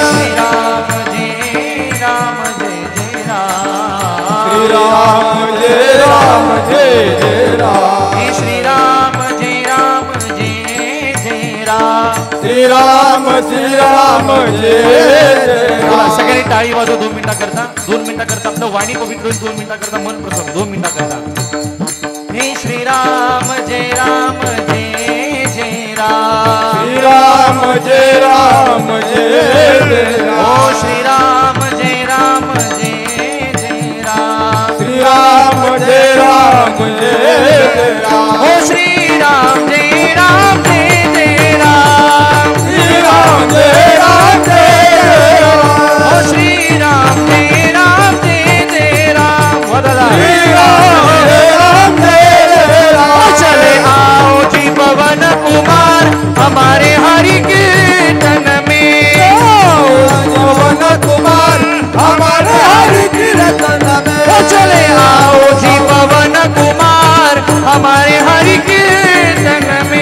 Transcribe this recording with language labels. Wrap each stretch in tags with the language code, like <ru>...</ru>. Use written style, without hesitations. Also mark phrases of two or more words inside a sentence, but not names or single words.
<mr>श्री राम जय जय राम. श्री राम जय जय राम. श्री राम जय जय राम. श्री राम श्रीराम जय जय बोला, राम. सगळ्यांनी टाळी वाजव 2 मिनिटाकरता. 2 मिनिटाकरता आपलं वाणी पवित्र होईल. 2 मिनिटाकरता मन प्रसन्न. 2 मिनिटाकरता. हे श्रीराम जय राम जय जय राम. श्रीराम जय राम जय जय ओ राम. श्रीराम जय राम जय जय राम. श्रीराम जय राम जय जय राम. ओ श्रीराम जय राम जय जय राम. श्रीराम जय राम जय जय राम. ओ श्रीराम जय राम जय जय राम. हो दादा. श्रीराम जय राम जय जय राम.</mr> <hi>चले आओ जी पवन कुमार हमारे हरि कीर्तन में. पवन कुमार हमारे हरि कीर्तन में. चले आओ जी पवन कुमार हमारे हरि कीर्तन में.</hi>